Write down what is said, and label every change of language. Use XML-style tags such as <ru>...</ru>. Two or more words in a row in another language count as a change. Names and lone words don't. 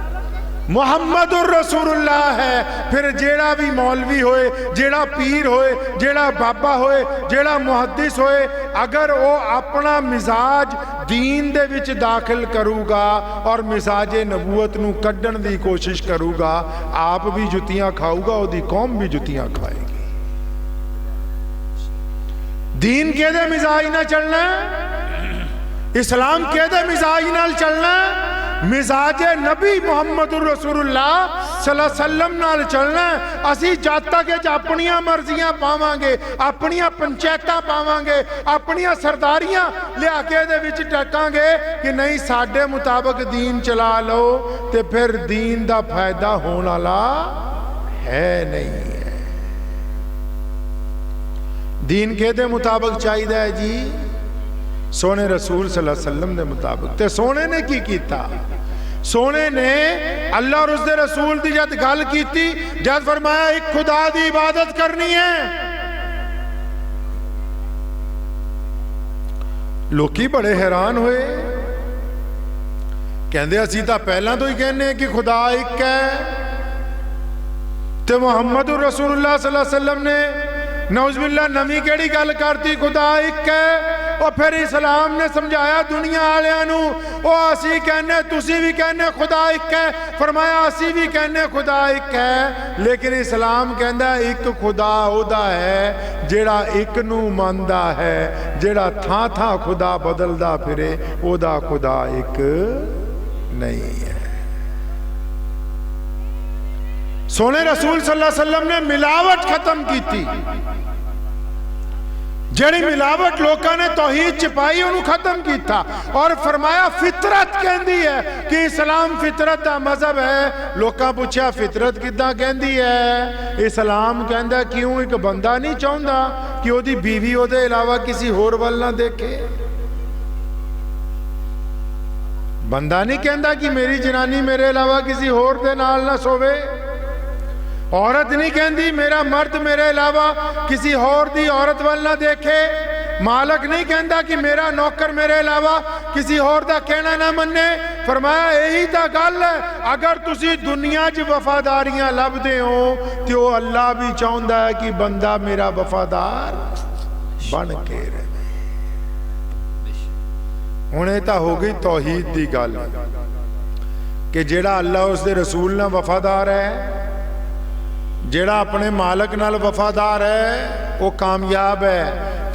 <pa>محمد رسول اللہ ہے۔ پھر جیہڑا بھی مولوی ہوئے، جیہڑا پیر ہوئے، جیہڑا بابا ہوئے، جیہڑا محدث ہوئے، اگر وہ اپنا مزاج دین دے وچ داخل کروگا اور مزاجِ نبوت نوں کڈھن دی کوشش کروگا، آپ بھی جتیاں کھاؤگا، اودی قوم بھی جتیاں کھائے گی. دین کیدے مزاج نال چلنا، اسلام کیدے مزاج نال چلنا، مزاجِ نبی محمد رسول اللہ</pa> <ar>صلى الله عليه وسلم</ar> <pa>نال چلنا. اسی جد تک اپنیاں مرضیاں پاواں گے، اپنیاں پنچایتاں پاواں گے، اپنیاں سرداریاں لیا کے دے وچ ٹکاں گے کہ نہیں ساڈے مطابق دین چلا لو، تے پھر دین دا فائدہ ہونے والا ہے نہیں ہے. دین کیدے مطابق چاہیے ہے جی? سونے رسول</pa> <ar>صلى الله عليه وسلم</ar> <pa>کے مطابق. تے سونے نے کی کیتا? سونے نے اللہ اور اس کے رسول کی جب گل کی، جب فرمایا ایک خدا کی عبادت کرنی ہے، لوکی بڑے حیران ہوئے. کہتے اسی تو پہلا تو ہی کہنے کہ خدا ایک ہے، تے محمد رسول اللہ</pa> <ar>صلى الله عليه وسلم</ar> <pa>نے نعوذباللہ نوی کیہڑی گل کرتی، خدا ایک ہے. اور پھر اسلام نے سمجھایا دنیا والیاں نوں، او اسی کہنے تسی بھی کہنے خدا ایک ہے، فرمایا اسی بھی کہنے خدا ایک ہے، لیکن اسلام کہندا ایک خدا اودا ہے جیہڑا ایک نوں مندا ہے، جیہڑا تھاں تھاں خدا بدلدا پھرے اودا خدا ایک نہیں ہے. سونے رسول</pa> <ar>صلى الله عليه وسلم</ar> <pa>نے ملاوٹ ختم کی تھی، جیہڑی ملاوٹ لوگوں نے توحید چھپائی انہوں نے ختم کیا اور فرمایا فطرت کہتی ہے کہ اسلام فطرت کا مذہب ہے. لوگوں پوچھا فطرت کداں کہتی ہے، اسلام کہتا کیوں ایک بندہ نہیں چاہتا کہ اودی بیوی اودے علاوہ کسی ہور ول نہ دیکھے. بندہ نہیں کہتا کہ میری زنانی میرے علاوہ کسی ہور دے نال نہ سووے. عورت نہیں کہتی میرا مرد میرے علاوہ کسی ہور دی عورت وال نہ دیکھے. مالک نہیں کہتا کہ میرا نوکر میرے علاوہ کسی ہور دا کہنا نہ منے. فرمایا یہی تو گل ہے، اگر تسی دنیا چ وفاداریاں لبھدے ہو تو اللہ بھی چاہتا ہے کہ بندہ میرا وفادار بن کے رہے. ہن یہ تو ہو گئی توحید کی گل کہ جیہڑا اللہ اس کے رسول نال وفادار ہے، جیہڑا اپنے مالک نال وفادار ہے وہ کامیاب ہے.</pa>